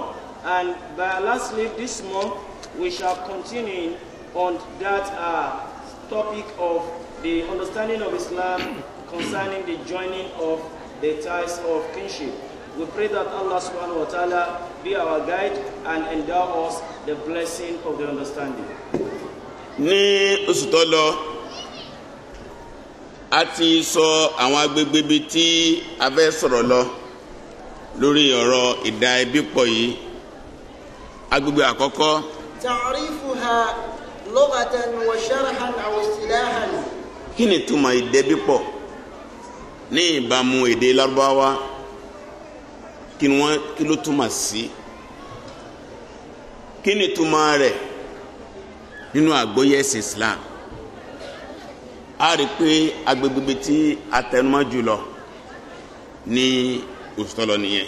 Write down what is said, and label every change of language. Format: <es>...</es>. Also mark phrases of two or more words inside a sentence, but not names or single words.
<en>And by Allah's leave this month, we shall continue on that topic of the understanding of Islam concerning the joining of the ties of kinship. We pray that Allah</en> <ar>سبحانه وتعالى</ar> <en>be our guide and endow us the blessing of the understanding.</en> <yo>Ní oṣù tó lọ, a ti sọ àwọn agbègbè bíi tí a fẹ́ sọ̀rọ̀ lọ. lórí ọ̀rọ̀ ìdá ẹbí pọ̀ yìí. Agbègbè àkọ́kọ́.</yo> <ar>تعريفها لغة وشرحا أو اصطلاحا.</ar> <yo>Kí ni ìtumọ̀ ìdẹ́bí pọ̀ ní ìbámu èdè Lárúbáwá? Kí ló túmọ̀ sí? Kí ni ìtumọ̀ rẹ̀ nínú àgbọ́yé ẹ̀sìn Islam? A rí pé agbègbè tí a tẹnumọ́ jùlọ ní oṣù tó lọ nìyẹn.</yo>